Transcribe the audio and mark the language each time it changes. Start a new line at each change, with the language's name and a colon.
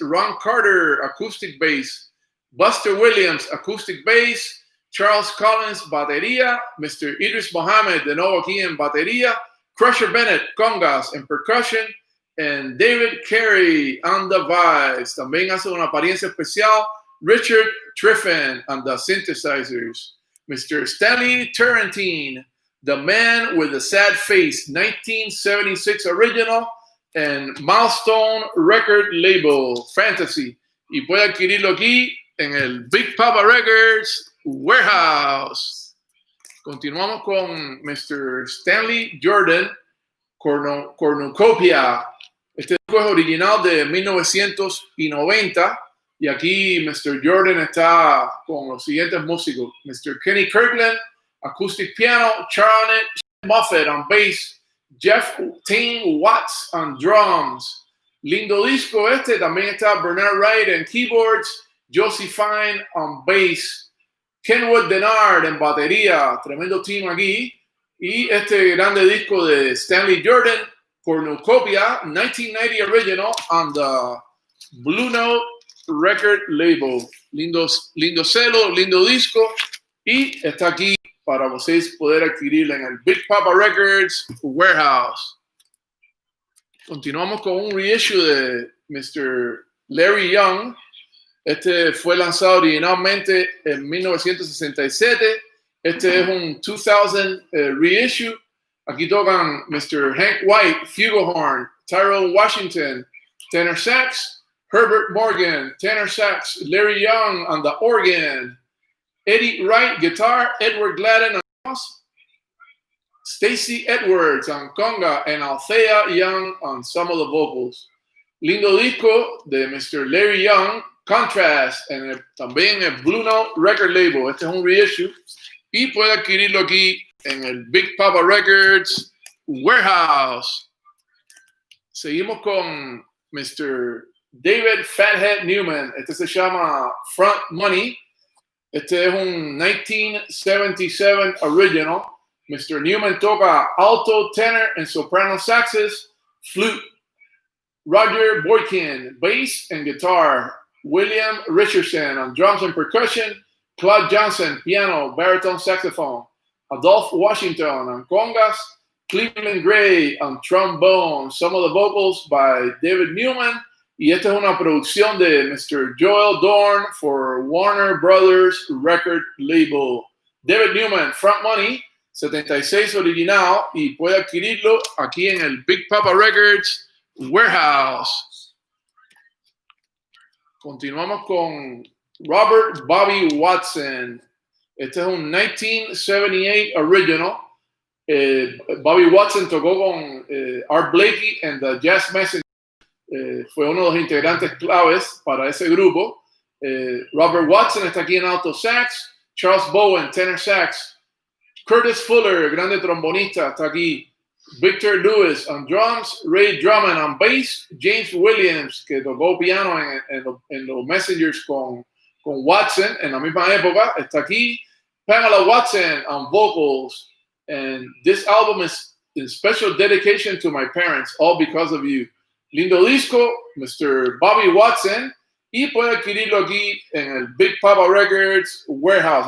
English: Ron Carter, acoustic bass. Buster Williams, acoustic bass.
Spanish: Charles Collins, batería. Mr. Idris Mohammed, de nuevo aquí en batería.
English: Crusher Bennett, congas and percussion. And David Carey on the vibes.
Spanish: También hace una apariencia especial.
English: Richard Triffin on the synthesizers. Mr. Stanley Turrentine, The Man with a Sad Face, 1976 original, and Milestone Record Label, Fantasy.
Spanish: Y puede adquirirlo aquí en el Big Papa Records Warehouse. Continuamos con Mr. Stanley Jordan, Cornucopia. Este disco es original de 1990. Y aquí Mr. Jordan está con los siguientes músicos.
English: Mr. Kenny Kirkland, acoustic piano. Charlotte Moffett on bass. Jeff Tain Watts on drums.
Spanish: Lindo disco este. También está Bernard Wright en keyboards. Josie Fine
English: on bass.
Spanish: Kenwood Denard en batería. Tremendo team aquí. Y este grande disco de Stanley Jordan, Cornucopia, 1990 original
English: on the Blue Note Record Label.
Spanish: Lindo celo, lindo disco. Y está aquí para ustedes poder adquirirla en el Big Papa Records Warehouse. Continuamos con un reissue de Mr. Larry Young. Este fue lanzado originalmente en 1967. Este es un 2000 reissue. Aquí tocan Mr.
English: Hank White, flugelhorn, Tyrell Washington, tenor sax, Herbert Morgan, tenor sax, Larry Young on the organ, Eddie Wright, guitar, Edward Gladden on drums, Stacy Edwards on conga, and Althea Young on some of the vocals.
Spanish: Lindo disco de Mr. Larry Young, Contrast, también el Blue Note Record Label. Este es un reissue y puede adquirirlo aquí en el Big Papa Records Warehouse. Seguimos con Mr. David Fathead Newman. Este se llama Front Money. Este es un 1977 original. Mr.
English: Newman toca alto, tenor and soprano saxes, flute. Roger Boykin, bass and guitar. William Richardson on drums and percussion. Claude Johnson, piano, baritone saxophone. Adolph Washington on congas. Cleveland Gray on trombone. Some of the vocals by David Newman.
Spanish: Y esta es una producción de Mr.
English: Joel Dorn for Warner Brothers Record Label.
Spanish: David Newman, Front Money, 76 original, y puede adquirirlo aquí en el Big Papa Records Warehouse. Continuamos con Robert Bobby Watson. Este es un 1978 original. Bobby Watson tocó con Art Blakey and the Jazz Messengers. Fue uno de los integrantes claves para ese grupo. Robert Watson está aquí en alto sax. Charles Bowen, tenor sax. Curtis Fuller, grande trombonista, está aquí.
English: Victor Lewis on drums. Ray Drummond on bass.
Spanish: James Williams, que tocó piano en los Messengers con Watson en la misma época, está aquí.
English: Pamela Watson on vocals. And this album is in special dedication to my parents, all because of you.
Spanish: Lindo disco, Mr. Bobby Watson. Y puede adquirirlo aquí en el Big Papa Records Warehouse.